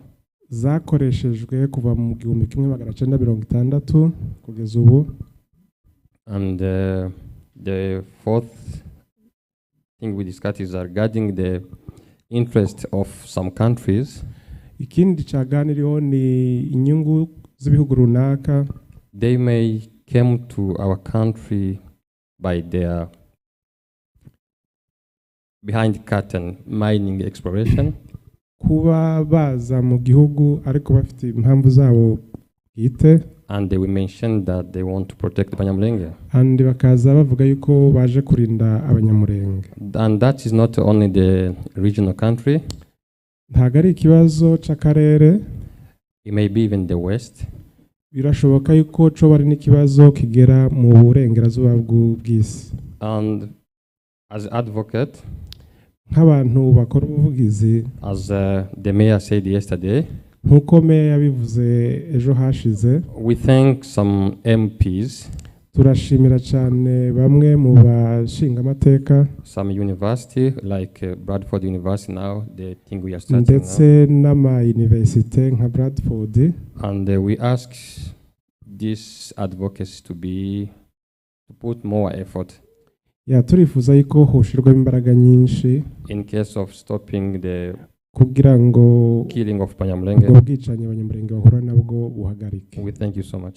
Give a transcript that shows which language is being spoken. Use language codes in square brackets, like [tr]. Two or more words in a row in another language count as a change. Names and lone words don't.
[rw] zakoreshejwe kuva mu 1960 kugeza ubu. [en] And the fourth thing we discussed is regarding the interest of some countries. [rw] Ikindi cyaganiriweho ni inyungu z'ibihugu runaka. [en] They may come to our country by their behind curtain mining exploration. [rw] Kuba baza mu gihugu ariko bafite impamvu zabo bwite. [en] And they will mention that they want to protect Banyamulenge. [rw] And bakaza bavuga yuko baje kurinda abanyamulenge. [en] And that is not only the regional country. [rw] Ntago ari ikibazo cy'akarere. [en] It may be even the West. [rw] Birashoboka yuko cyo bari n'ikibazo kigera mu burengerazuba bw'isi. [en] And as advocate, [rw] nk'abantu bakora ubuvugizi, [en] as the mayor said yesterday, [rw] nkuko meya yabivuze ejo hashize, [en] we thank some MPs, [rw] turashimira cyane bamwe mu bashinga amateka, [en] some university like Bradford University now, the thing we are starting [rw] ndetse n'ama university nka Bradford. [en] And we ask this advocacy to put more effort. [rw] Turifuza yuko hoshirwa imbaraga nyinshi [en] in case of stopping the [rw] kugira ngo [en] killing of Banyamulenge. [rw] Ubwicanyi abanyamulenge bahura nabwo buhagarike. [en] We thank you so much.